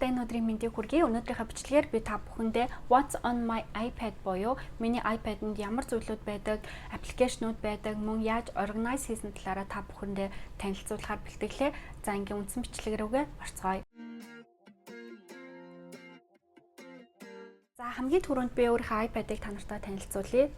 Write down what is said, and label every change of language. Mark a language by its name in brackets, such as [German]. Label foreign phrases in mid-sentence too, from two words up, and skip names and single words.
[Mongolian] өдрийн мэндийг хүргэе. Өнөөдрийнхөө бичлэгээр би та бүхэндээ [English] What's on my iPad [Mongolian] буюу миний iPad-д ямар зүйлүүд байдаг, аппликейшнууд байдаг, мөн яаж organize хийсэн талаараа та бүхэндээ танилцуулахаар бэлтгэлээ. За ингийн үндсэн бичлэг рүүгээ орцгоё. За хамгийн түрүүнд би өөрийнхөө iPad-ыг та нартай танилцуулъя.